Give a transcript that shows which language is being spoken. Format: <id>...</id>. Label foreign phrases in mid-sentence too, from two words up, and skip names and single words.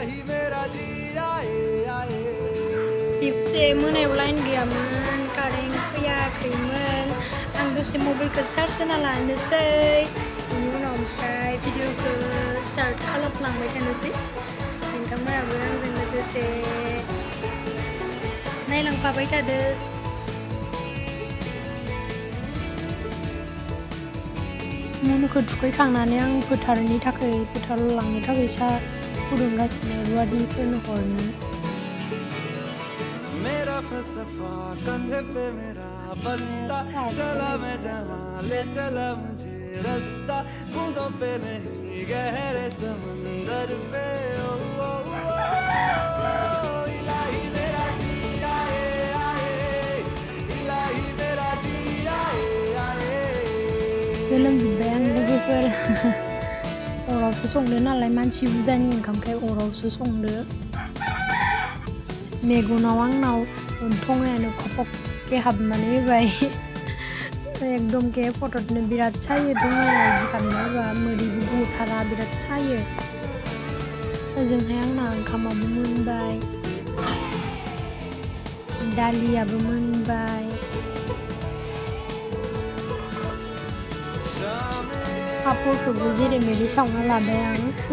<brx>खेबसे मोनायाव लाइन गैयामोन कारेन्ट फैयाखैमोन आं दसे मबाइलखौ चार्ज होना लानोसै बेनि उनाव ओमफ्राय भिडिअखौ स्टार्ट खालामलांबाय थानोसै नोंथांमोनाबो आंजों लोगोसे नायलांफाबाय थादो मुनुखौ थुखैखांनानै आं फोथाराव लांनो थाखाय साहा फुदुंगासिनो रुवादिफोरनो हरनो</brx> <hi>मेरा फलसफा कंधे पे मेरा बस्ता चला मैं जहां ले चला मुझे रास्ता बूंदों पे नहीं गहरे समंदर पे ओ इलाही मेरा जी आए आए इलाही मेरा जी आए आए</hi> <brx>गोलोमजोब्बाय आं लोगोफोर अरावसो संदो नालाय मानसि बुरजानि ओंखामखाय अरावसो संदो मेगनाव आंनाव थंयानो खपके हाबनानै होबाय एकदमके फट'नो बिराद सायो थंयाया बिदि हाबना होबा मोदैबो गथारा बिराद सायो ओजोंहाय आंना ओंखामाबो मोनबाय दालियाबो मोनबाय पापड़खौबो जेरै मेरै सावना लाबाय आं</brx>